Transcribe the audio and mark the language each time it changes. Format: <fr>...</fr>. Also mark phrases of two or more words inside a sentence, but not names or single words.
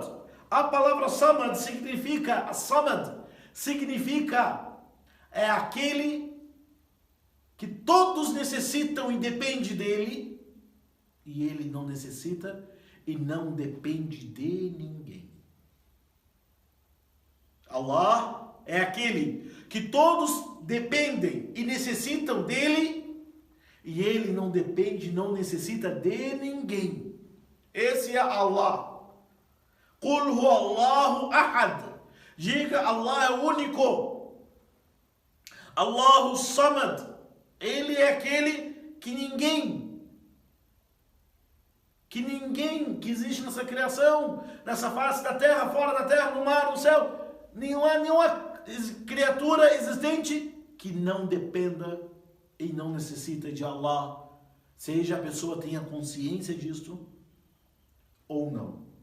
<pt>A palavra Samad significa, é aquele que todos necessitam e depende dele, e ele não necessita e não depende de ninguém. Allah é aquele que todos dependem e necessitam dele, e ele não depende, não necessita de ninguém. Esse é Allah.</pt> <ar>قل هو الله أحد.</ar> <pt>Diga, Allah é o único.</pt> <ar>الله الصمد.</ar> <pt>Ele é aquele que ninguém que existe nessa criação, nessa face da terra, fora da terra, no mar, no céu, nenhuma criatura existente que não dependa e não necessita de Allah, seja a pessoa tenha consciência disto ou não.</pt>